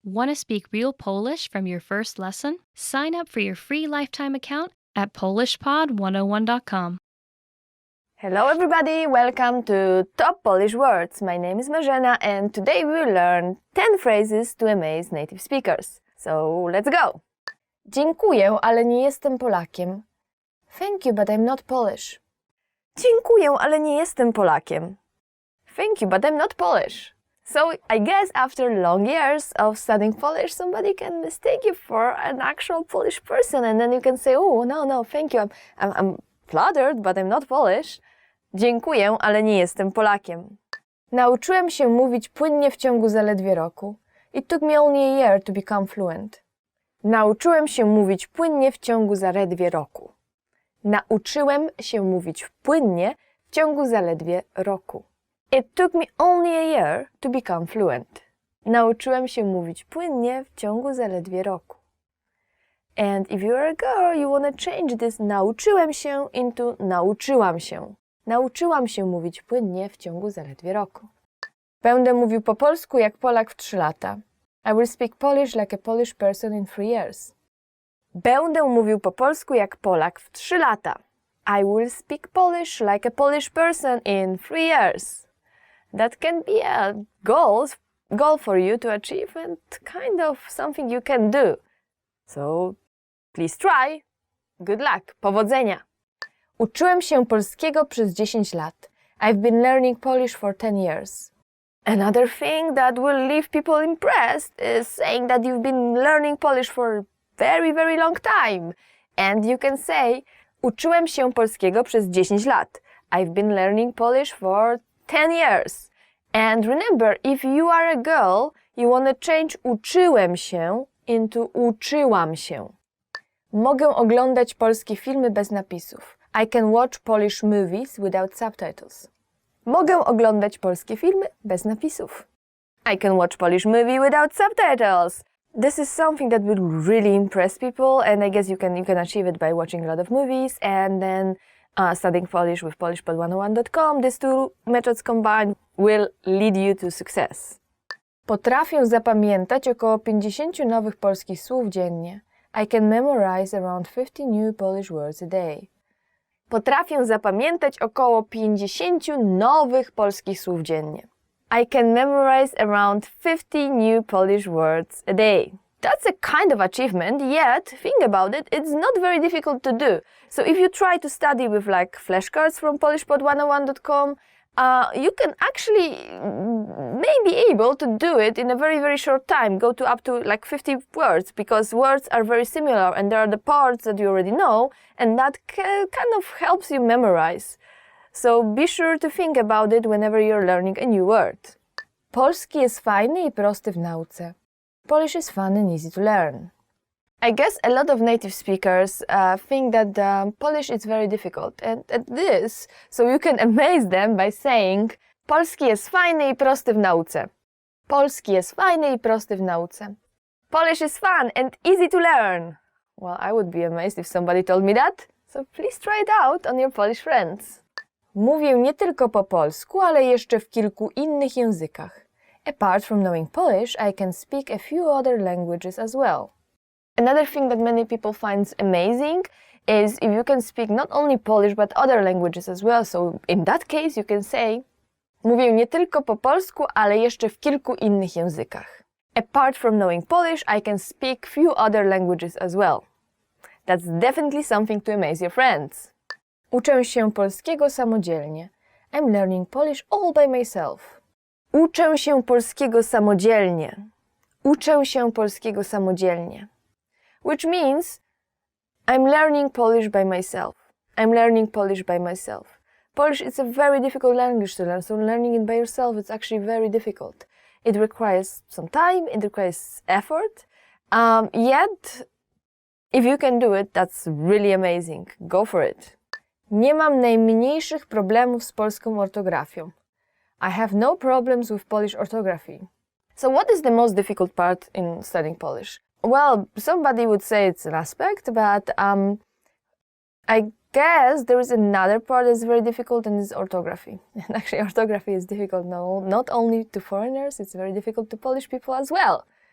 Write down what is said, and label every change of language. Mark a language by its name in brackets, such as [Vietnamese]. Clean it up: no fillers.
[English] Want to speak real Polish from your first lesson? Sign up for your free lifetime account at polishpod101.com. Hello everybody, welcome to Top Polish Words. My name is Marzena and today we will learn 10 phrases to amaze native speakers. So let's go! [Polish] Dziękuję, ale nie jestem Polakiem. [English] Thank you, but I'm not Polish. [Polish] Dziękuję, ale nie jestem Polakiem. [English] Thank you, but I'm not Polish. So I guess after long years of studying Polish, somebody can mistake you for an actual Polish person and then you can say, oh, no, thank you, I'm flattered, but I'm not Polish. [Polish] Dziękuję, ale nie jestem Polakiem. Nauczyłem się mówić płynnie w ciągu zaledwie roku. [English] It took me only a year to become fluent. [Polish] Nauczyłem się mówić płynnie w ciągu zaledwie roku. Nauczyłem się mówić płynnie w ciągu zaledwie roku. [English] It took me only a year to become fluent. [Polish] Nauczyłem się mówić płynnie w ciągu zaledwie roku. [English] And if you're a girl, you want to change this [Polish] nauczyłem się [English] into [Polish] nauczyłam się. Nauczyłam się mówić płynnie w ciągu zaledwie roku. Będę mówił po polsku jak Polak w 3 lata. [English] I will speak Polish like a Polish person in 3 years. [Polish] Będę mówił po polsku jak Polak w 3 lata. [English] I will speak Polish like a Polish person in 3 years. That can be a goal for you to achieve and kind of something you can do. So please try. Good luck. [Polish] Powodzenia. Uczyłem się polskiego przez 10 lat. [English] I've been learning Polish for 10 years. Another thing that will leave people impressed is saying that you've been learning Polish for a very, very long time. And you can say, [Polish] uczyłem się polskiego przez 10 lat. [English] I've been learning Polish for 10 years. And remember, if you are a girl, you want to change [Polish] uczyłem się [English] into [Polish] uczyłam się. Mogę oglądać polskie filmy bez napisów. [English] I can watch Polish movies without subtitles. [Polish] Mogę oglądać polskie filmy bez napisów. [English] I can watch Polish movie without subtitles. This is something that will really impress people, and I guess you can achieve it by watching a lot of movies and then studying Polish with polishpod101.com. These two methods combined will lead you to success. [Polish] Potrafię zapamiętać około 50 nowych polskich słów dziennie. [English] I can memorize around 50 new Polish words a day. [Polish] Potrafię zapamiętać około 50 nowych polskich słów dziennie. [English] I can memorize around 50 new Polish words a day. That's a kind of achievement, yet, think about it, it's not very difficult to do. So if you try to study with like flashcards from polishpod101.com, you can actually may be able to do it in a very, very short time, go to up to like 50 words, because words are very similar and there are the parts that you already know, and that kind of helps you memorize. So be sure to think about it whenever you're learning a new word. [Polish] Polski jest fajny i prosty w nauce. [English] Polish is fun and easy to learn. I guess a lot of native speakers think that Polish is very difficult, and this, so you can amaze them by saying [Polish] polski jest fajny i prosty w nauce. Polski jest fajny i prosty w nauce. [English] Polish is fun and easy to learn. Well, I would be amazed if somebody told me that, so please try it out on your Polish friends. [Polish] Mówię nie tylko po polsku, ale jeszcze w kilku innych językach. [English] Apart from knowing Polish, I can speak a few other languages as well. Another thing that many people find amazing is if you can speak not only Polish but other languages as well. So in that case you can say, [Polish] mówię nie tylko po polsku, ale jeszcze w kilku innych językach. [English] Apart from knowing Polish, I can speak few other languages as well. That's definitely something to amaze your friends. [Polish] Uczę się polskiego samodzielnie. [English] I'm learning Polish all by myself. [Polish] Uczę się polskiego samodzielnie. Uczę się polskiego samodzielnie. [English] Which means I'm learning Polish by myself. I'm learning Polish by myself. Polish is a very difficult language to learn, so learning it by yourself is actually very difficult. It requires some time, it requires effort, yet if you can do it, that's really amazing. Go for it. [Polish] Nie mam najmniejszych problemów z polską ortografią. [English] I have no problems with Polish orthography. So what is the most difficult part in studying Polish? Well, somebody would say it's an aspect, but I guess there is another part that's very difficult, and it's orthography. And actually, orthography is difficult not only to foreigners, it's very difficult to Polish people as well.